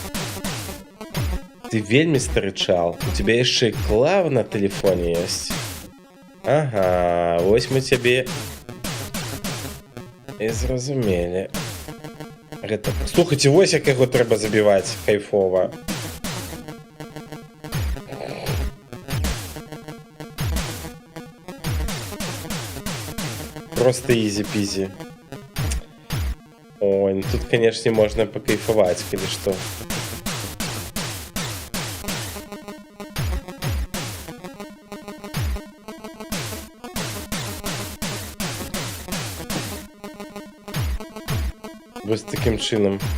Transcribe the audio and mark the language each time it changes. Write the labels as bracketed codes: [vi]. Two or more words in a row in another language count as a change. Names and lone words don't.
[be] Ты вельмі стары чал. [ru] У тебя [be] яшчэ клава на тэлефоне ёсць. Ага, вось мы цябе і зразумелі. Гэта... Слухайце, вось як яго трэба забіваць кайфова. [ru] Просто изи-пизи. Ой, ну тут, конечно, можно покайфовать, или что. Вот таким чином.